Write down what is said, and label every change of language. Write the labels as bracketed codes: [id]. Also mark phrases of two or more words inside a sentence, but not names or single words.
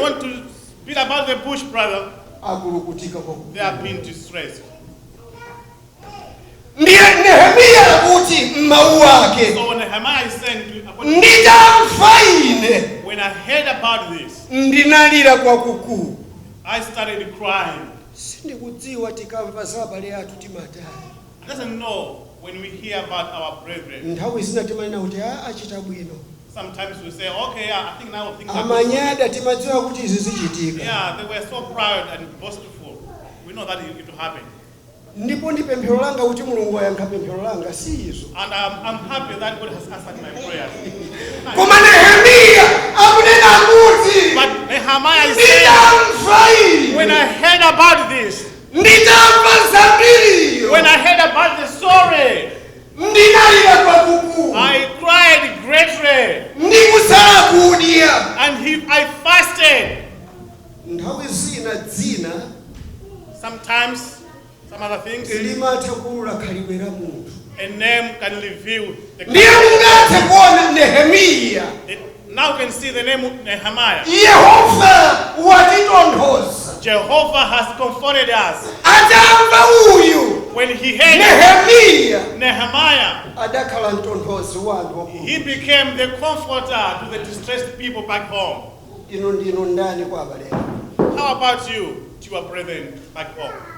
[en] want to speak about the bush brother. [ny] Akulukutika kwakukulu. [en] They have been distressed. [ny] Ndiye Nehemiya akuti m'mawu ake, [en] So Nehemiah is saying to, [ny] "Nditamva ine, [en] when I heard about this, [ny] ndinalira kwakukulu." [en] I started crying. [ny] Sindikudziwa tikamva za abale athu timatani. [en] I doesn't know when we hear about our brethren. [ny] Nthawi zina timanena kuti, "Ah, achita bwino." [en] Sometimes we say, "Okay, yeah, I think now things are good." [ny] Amanyada timadziwa kuti izi zichitika. [en] Yeah, they were so proud and boastful. We know that it, it will happen. [ny] Ndipo ndi pemphero langa kuti Mulungu ayankha pemphero langa, si izo. [en] And I'm, I'm happy that God has answered my prayers. [ny] Koma Nehemiya akunena kuti, [en] But Nehemiah is saying, [ny] "Nditamva ine, [en] when I heard about this, [ny] nditamva zambiriyo, [en] when I heard about the story, [ny] ndinalira kwakukulu, [en] I cried greatly, [ny] ndikusala kudya." [en] and he, I fasted. [ny] Nthawi zina dzina [en] Sometimes, some other things, [ny] limatha kulula khalidwe la munthu. [en] a name can reveal the [ny] Ndiye mungathe kuona Nehemiya [en] It, now you can see the name of Nehemiah. [ny] Yehova watitonthoza. [en] Jehovah has comforted us. [ny] Atamva uyu [en] When he heard Nehemiya Nehemiah, [ny] adakhala mtonthozi wa anthu okulu. [en] he became the comforter to the distressed people back home. [ny] Inu ndinu ndani kwa abale? [en] How about you, to your brethren back home?